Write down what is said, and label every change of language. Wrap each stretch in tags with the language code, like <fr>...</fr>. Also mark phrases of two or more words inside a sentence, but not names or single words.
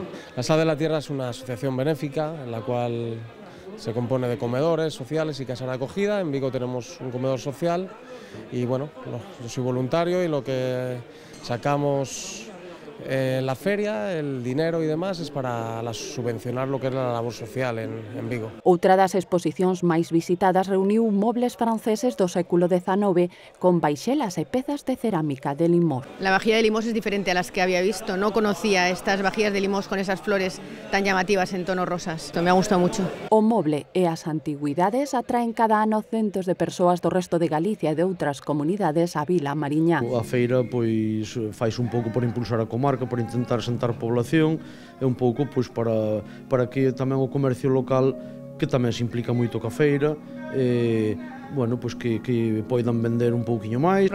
<es>La Sal de la Tierra es una asociación benéfica en la cual se compone de comedores sociales y casas de acogida. En Vigo tenemos un comedor social y bueno, yo soy voluntario y lo que sacamos en la feria, el dinero y demás, es para subvencionar lo que es la labor social en Vigo.</es> <gl>Outra das exposicións máis visitadas reuniu mobles franceses do século XIX con baixelas e pezas de cerámica de Limós.</gl> <es>La vajilla de Limós es diferente a las que había visto. No conocía estas vajillas de Limós con esas flores tan llamativas en tonos rosas. Esto me ha gustado mucho.</es> <gl>O moble e as antigüidades atraen cada ano centos de persoas do resto de Galicia e de outras comunidades á Vila Mariñán. A feira pois fais un pouco por impulsar a comarca, para intentar sentar población e un pouco pois para que tamén o comercio local, que tamén se implica moito ca feira, bueno, pois que poidan vender un pouquiño máis.</gl>